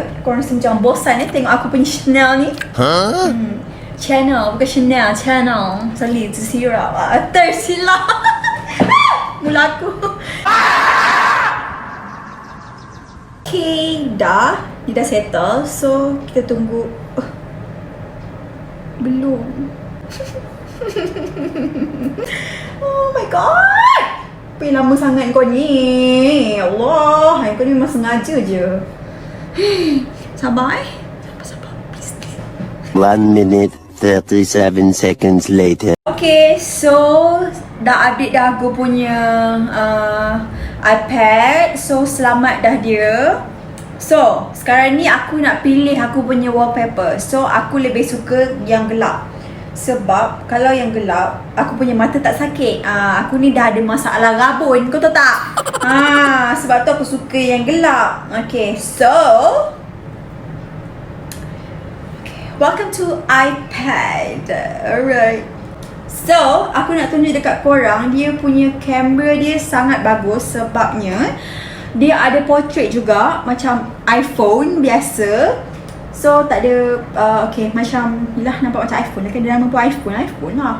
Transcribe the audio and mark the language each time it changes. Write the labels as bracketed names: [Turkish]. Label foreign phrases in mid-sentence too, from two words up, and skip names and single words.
[Malay] Korang rasa macam bosan tengok aku punya Chanel ni. Channel, bukan Chanel, channel. Sorry, tersilap. Tersilap. Mula aku. Okay, dah. Dia dah settle. So, kita tunggu. Belum. [English] Oh my god. [Malay] Apa yang lama sangat kau ni? Allah, kau ni memang sengaja je. Sabar Sabar, please. [English] 1 minute 37 seconds later. [Malay] Okay, so dah update dah aku punya iPad. So selamat dah dia. So sekarang ni aku nak pilih aku punya wallpaper. So aku lebih suka yang gelap. Sebab kalau yang gelap, aku punya mata tak sakit. Aku ni dah ada masalah rabun, kau tahu tak? Sebab tu aku suka yang gelap. [English] Okay, so welcome to iPad. Alright. [Malay] So, aku nak tunjuk dekat korang, dia punya kamera dia sangat bagus sebabnya dia ada portrait juga macam iPhone biasa. So, tak ada okay, macam yelah nampak macam iPhone lah kan, dia nama pun iPhone lah.